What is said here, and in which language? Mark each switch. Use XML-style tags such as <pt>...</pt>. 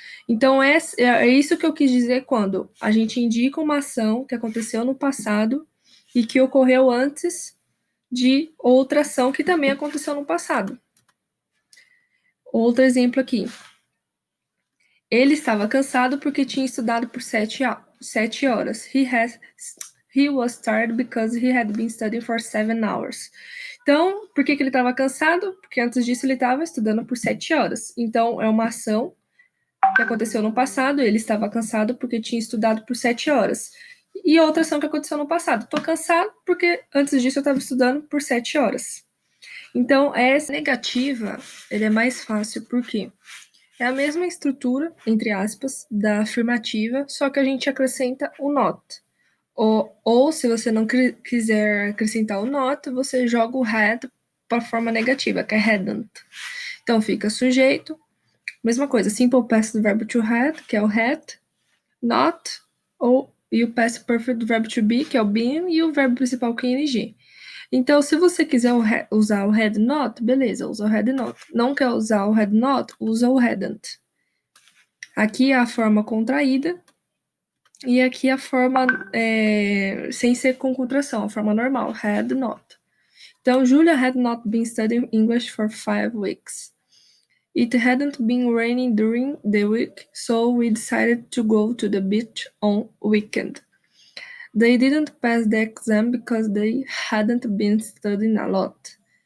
<pt>Então, é isso que eu quis dizer quando a gente indica uma ação que aconteceu no passado e que ocorreu antes de outra ação que também aconteceu no passado. Outro exemplo aqui. Ele estava cansado porque tinha estudado por 7 horas.</pt> <en>He was tired because he had been studying for 7 hours.</en> <pt>Então, por que ele estava cansado? Porque antes disso ele estava estudando por 7 horas. Então, é uma ação que aconteceu no passado. Ele estava cansado porque tinha estudado por 7 horas. E outra ação que aconteceu no passado. Estou cansado porque antes disso eu estava estudando por 7 horas. Então, essa negativa, ele é mais fácil, por quê? É a mesma estrutura, entre aspas, da afirmativa, só que a gente acrescenta o not. Ou se você não quiser acrescentar o not, você joga o had para a forma negativa, que é hadn't. Então fica sujeito, mesma coisa, simple past do verbo to had, que é o had, not, e o past perfect do verbo to be, que é o been, e o verbo principal que é ing. Então, se você quiser usar o had not, beleza, usa o had not. Não quer usar o had not, usa o hadn't. Aqui é a forma contraída e aqui a forma sem ser com contração, a forma normal, had not.</pt> <en>Então, Julia had not been studying English for 5 weeks. It hadn't been raining during the week, so we decided to go to the beach on weekend. They didn't pass the exam because they hadn't been studying a lot.</en>